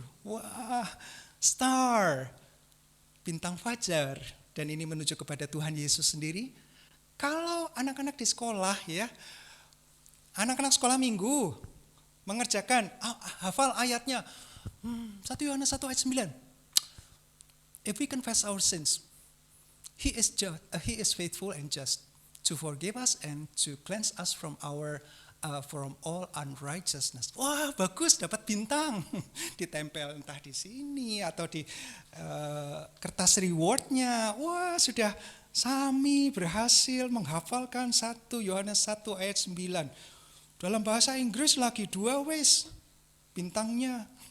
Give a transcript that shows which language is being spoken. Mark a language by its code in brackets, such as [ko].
[id] Wah, star, bintang fajar. Dan ini menuju kepada Tuhan Yesus sendiri. Kalau anak-anak di sekolah ya, anak-anak sekolah minggu, mengerjakan, hafal ayatnya. 1 Yohanes 1 ayat 9. [en] If we confess our sins, He is faithful and just to forgive us and to cleanse us from all unrighteousness. [id] Wah, bagus, dapat bintang. Ditempel entah di sini atau di kertas rewardnya. Wah, sudah Sami berhasil menghafalkan 1 Yohanes 1 ayat 9. Dalam bahasa Inggris lagi 2 wes bintangnya.